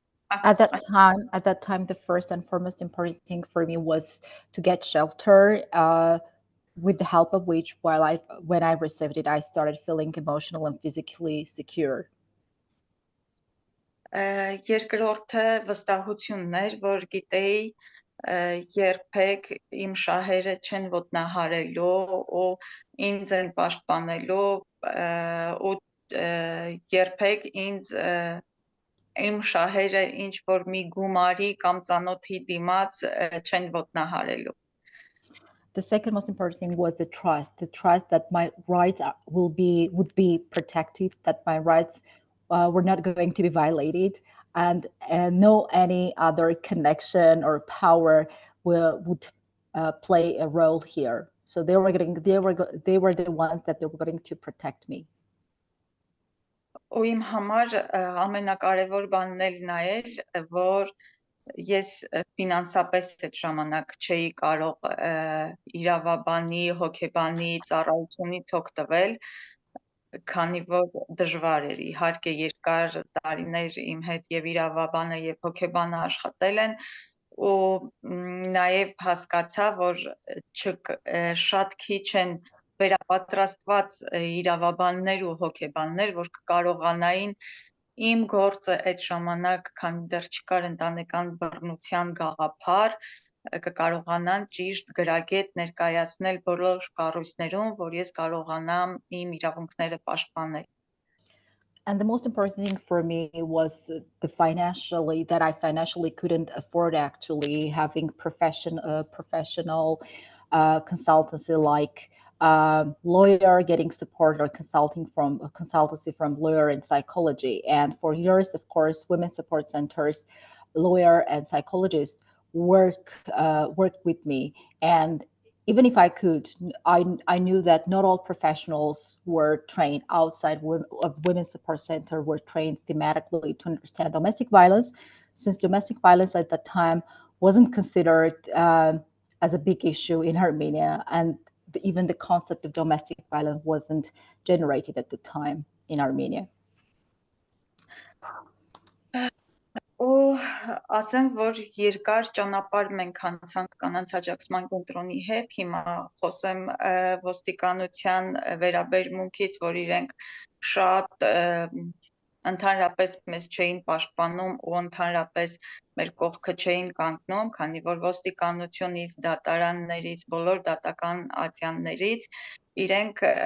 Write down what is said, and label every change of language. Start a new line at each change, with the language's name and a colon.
English: At that time, the first and foremost important thing for me was to get shelter, with the help of which, when I received it, I started feeling emotional and physically secure.
Armenian: Երկրորդը վստահությունն էր, որ գիտեի երբեք իմ շահերը չեն ոտնահարելու ու ինձ են պաշտպանելու ու երբեք իմ շահերը ինչ որ մի գումարի կամ ծանոթի դիմաց չեն ոտնահարելու.
English: The second most important thing was the trust that my rights would be protected, that my rights were not going to be violated, and no any other connection or power would play a role here. So they were the ones that they were going to protect me.
Armenian: Ու իմ համար ամենակարևոր բանն էլ նա էր, որ ես ֆինանսապես այդ ժամանակ չէի կարող իրավաբանի, հոգեբանի ծառայությունից օգտվել, քանի որ դժվար էր։ Իհարկե երկար տարիներ իմ հետ եւ իրավաբանը եւ հոգեբանը աշխատել են, ու նաեւ հասկացա, որ շատ քիչ են վերապատրաստված իրավաբաններ ու հոգեբաններ, որ կկարողանային իմ գործը այդ ժամանակ, քանի դեռ չկար ընտանեկան բռնության գաղափար, կկարողանան ճիշտ գրագետ ներկայացնել բոլոր կառույցներում, որ ես կարողանամ իմ իրավունքները պաշտպանել։
English: And the most important thing for me was that I financially couldn't afford actually having professional consultancy like lawyer getting support or consultancy from lawyer and psychology. And for years, of course, women's support centers, lawyer and psychologists worked with me. And even if I could, I knew that not all professionals were trained outside of Women's Support Center, were trained thematically to understand domestic violence, since domestic violence at that time wasn't considered as a big issue in Armenia, and even the concept of domestic violence wasn't generated at the time in Armenia.
Armenian: Ու ասեմ, որ երկար ճանապարհ մենք անցանք կանանց աջակցման կենտրոնի հետ, հիմա խոսեմ ոստիկանության վերաբերմունքից, որ իրենք շատ ընդհանրապես մեզ չէին պաշտպանում ու ընդհանրապես մեր կողքը չէին կանգնում, քանի որ ոստիկանությունից, դատարաններից, բոլոր դատական ատյաններից իրենք